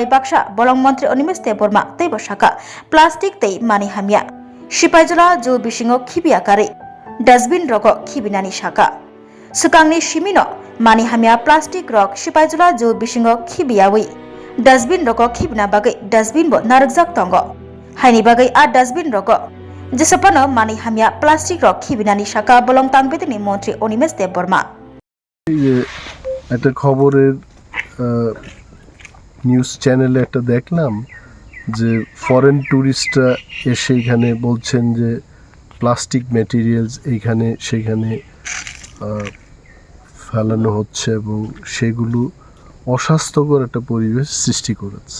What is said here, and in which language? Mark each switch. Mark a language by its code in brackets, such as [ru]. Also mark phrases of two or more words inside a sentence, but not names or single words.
[trp] बाक्सा बलं मन्त्री अनिमेष देबबर्मा तैबो शाखा प्लास्टिक तै मानि हामिया सिपाइजला जु बिसिङो खिबियाकारै डास्टबिन रगो खिबिनानि शाखा सुकांनि सिमिनो मानि हामिया प्लास्टिक रक सिपाइजला जो बिसिङो खिबियावै डास्टबिन रक खिबना बागै डास्टबिन बो नारकजाक तंग हाइनि बागै आ डास्टबिन रक जेसपानो मानि हामिया प्लास्टिक रक खिबिनानि शाखा बलं तांबेदिनी मन्त्री अनिमेष देबबर्मा [bn] একটা খবরের নিউজ চ্যানেলে একটা দেখলাম যে ফরেন টুরিস্টরা এসে এখানে বলছেন যে [en] plastic materials [bn] এইখানে সেখানে ফেলানো হচ্ছে এবং সেগুলো অস্বাস্থ্যকর একটা পরিবেশ সৃষ্টি করেছে।